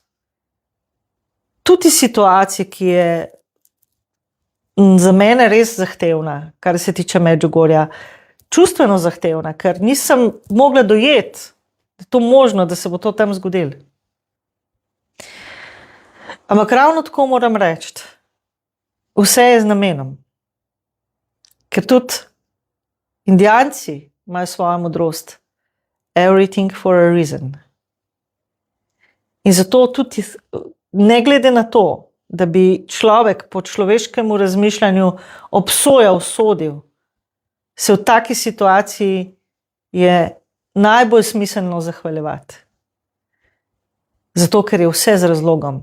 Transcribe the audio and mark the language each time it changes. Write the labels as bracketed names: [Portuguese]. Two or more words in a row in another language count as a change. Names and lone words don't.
[Slovenian] Tudi situacija, ki je za mene res zahtevna, kar se tiče Medžugorja, čustveno zahtevna, ker nisem mogla dojeti, da je to možno, da se bo to tam zgodilo. Ampak ravno tako moram reči, vse je z namenom. Ker tudi Indijanci imajo svojo modrost. [English] Everything for a reason. [Slovenian] In zato tudi, ne glede na to, da bi človek po človeškemu razmišljanju obsojal, sodil, se v taki situaciji je najbolj smiselno zahvaljevati. Zato, ker je vse z razlogom.